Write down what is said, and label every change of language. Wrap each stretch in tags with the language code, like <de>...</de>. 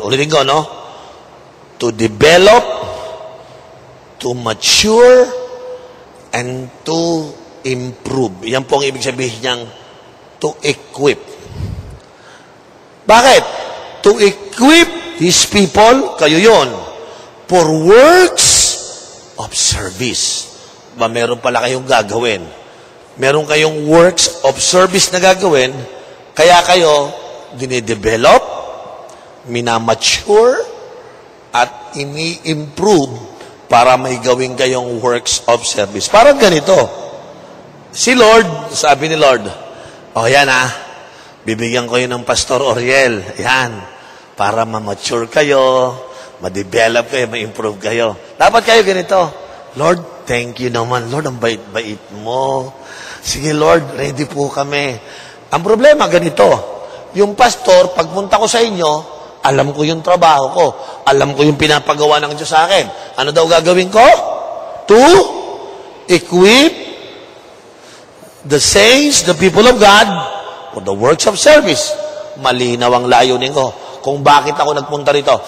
<tl>Ulitin ko,</tl> <en>To develop, to mature, and to improve.</en> <tl>Yan po ang ibig sabihin niyang to equip. Bakit?</tl> <en>To equip His people,</en> <tl>kayo yon,</tl> <en>for works of service.</en> <tl>Ba, meron pala kayong gagawin. Meron kayong works of service na gagawin, kaya kayo dinidevelop, minamature, at ini-improve para may gawin kayong works of service. Parang ganito. Si Lord, sabi ni Lord, yan bibigyan ko yun ng Pastor Oriel. Yan, para ma-mature kayo, ma-develop kayo, ma-improve kayo. Dapat kayo ganito. Lord, thank you naman. Lord, ang bait-bait mo. Sige Lord, ready po kami. Ang problema, ganito. Yung pastor, pagpunta ko sa inyo, alam ko yung trabaho ko. Alam ko yung pinapagawa ng Diyos sa akin. Ano daw gagawin ko?</tl> <en>To equip the saints, the people of God, for the works of service.</en> <tl>Malinaw ang layunin ko kung bakit ako nagpunta rito.</tl>